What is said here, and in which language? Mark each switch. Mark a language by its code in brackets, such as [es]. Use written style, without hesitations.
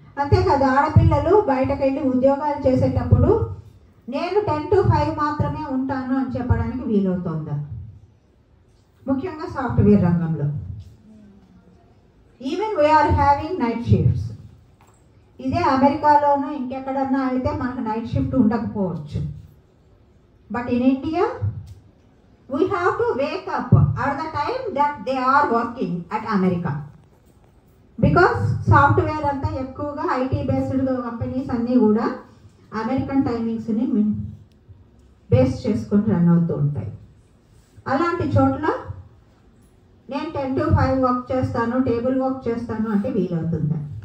[te] అంతేకాదు ఆడపిల్లలు బయటకు వెళ్ళి ఉద్యోగాలు చేసేటప్పుడు నేను 10 to 5 మాత్రమే ఉంటాను అని చెప్పడానికి వీలవుతుందా? ముఖ్యంగా సాఫ్ట్వేర్ రంగంలో [en] Even we are having night shifts. [te] ఇదే అమెరికాలోనూ ఇంకెక్కడన్నా అయితే మనకు నైట్ షిఫ్ట్ ఉండకపోవచ్చు. [en] But in India we have to wake up at the time that they are working at America. [te] Because software అంతా ఎక్కువగా ఐటీ బేస్డ్ కంపెనీస్ అన్నీ కూడా అమెరికన్ టైమింగ్స్ని బేస్ చేసుకొని run అవుతూ ఉంటాయి. అలాంటి చోట్ల నేను 10 to 5 వర్క్ చేస్తాను, టేబుల్ వర్క్ చేస్తాను అంటే వీలవుతుందా?